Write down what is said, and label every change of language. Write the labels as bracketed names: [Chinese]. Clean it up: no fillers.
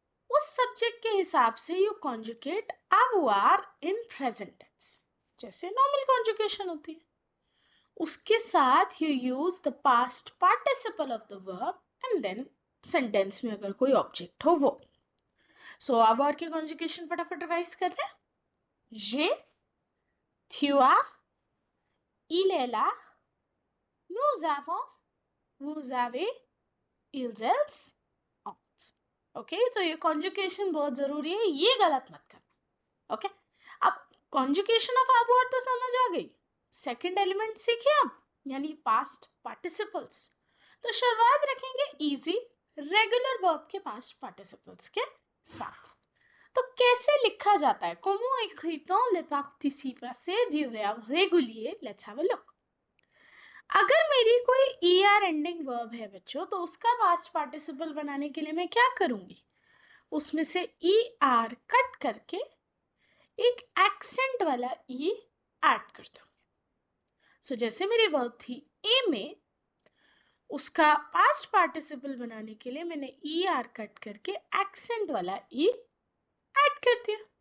[Hindi] उस सब्जेक्ट के हिसाब से you conjugate avoir in present tense जैसे नॉर्मल कॉन्जुगेशन होती है. उसके साथ you use the past participle of the verb and then sentence में अगर कोई ऑब्जेक्ट हो वो. सो avoir की कॉन्जुगेशन फटाफट रिवाइज कर रहे हैं. [French] j'ai, tu as, il est là, nous avons, vous avez, ils, elles, ont. [Hindi] Okay, तो ये कॉन्जुकेशन बहुत जरूरी है, ये गलत मत करना। ओके, अब कॉन्जुकेशन ऑफ avoir तो समझ आ गई। सेकंड एलिमेंट सीखिए अब, यानी पास्ट पार्टिसिपल्स। तो शुरुआत रखेंगे इजी रेगुलर वर्ब के पास्ट पार्टिसिपल्स के साथ। तो कैसे लिखा जाता है? [French] Comment écrit-on les participes passés du verbe régulier? [English] Let's have a look. [Hindi] अगर मेरी कोई er एंडिंग वर्ब है बच्चों, तो उसका पास्ट पार्टिसिपल बनाने के लिए मैं क्या करूंगी? उसमें से er कट करके एक एक्सेंट वाला ई ऐड कर दूंगी। सो जैसे मेरी वर्ब थी ए में, उसका पास्ट पार्टिसिपल बनाने के लिए मैंने er कट करके एक्सेंट वाला ई ऐड कर दिया।